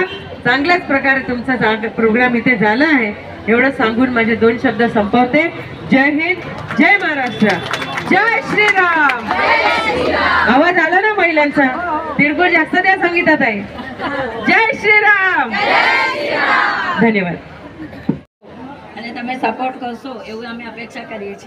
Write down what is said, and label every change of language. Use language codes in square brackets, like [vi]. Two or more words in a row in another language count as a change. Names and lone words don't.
[mr] चांगल्याच प्रकारे तुमचा प्रोग्राम इथे झाला आहे एवढं सांगून माझे 2 शब्द संपवते. जय हिंद, जय महाराष्ट्र, जय श्रीराम. आवाज आला ना महिलांचा? तिळगुळ जास्त द्या संगीताताई. जय श्रीराम. धन्यवाद. [gu] અને તમે સપોર્ટ કરશો એવું અમે અપેક્ષા કરીએ છીએ.